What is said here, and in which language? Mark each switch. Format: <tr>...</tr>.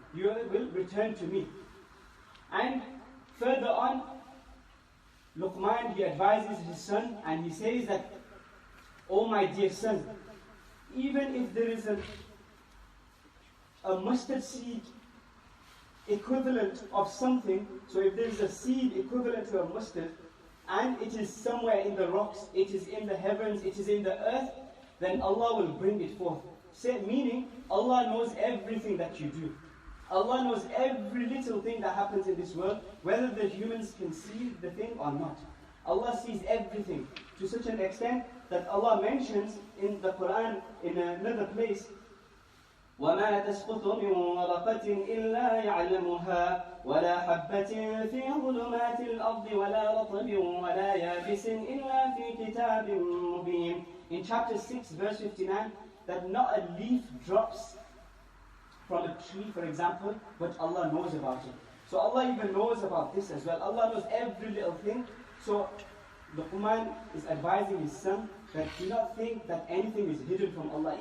<en>You will return to me. And further on, Luqman, he advises his son, and he says that, "Oh my dear son, even if there is a mustard seed equivalent of something, so if there is a seed equivalent to a mustard, and it is somewhere in the rocks, it is in the heavens, it is in the earth, then Allah will bring it forth." Meaning, Allah knows everything that you do. Allah knows every little thing that happens in this world, whether the humans can see the thing or not. Allah sees everything, to such an extent that Allah mentions in the Quran, in another place,</en> <ar>وَمَا تَسْقُطُ مِنْ وَرَقَةٍ إِلَّا يَعْلَمُهَا وَلَا حَبَّةٍ فِي ظُلُمَاتِ الْأَرْضِ وَلَا رَطْبٍ وَلَا يَابِسٍ إِلَّا فِي كِتَابٍ مُبِينٍ.</ar> <en>In chapter 6, verse 59, that not a leaf drops from a tree, for example, but Allah knows about it. So Allah even knows about this as well. Allah knows every little thing. So Luqman is advising his son that do not think that anything is hidden from Allah.</en>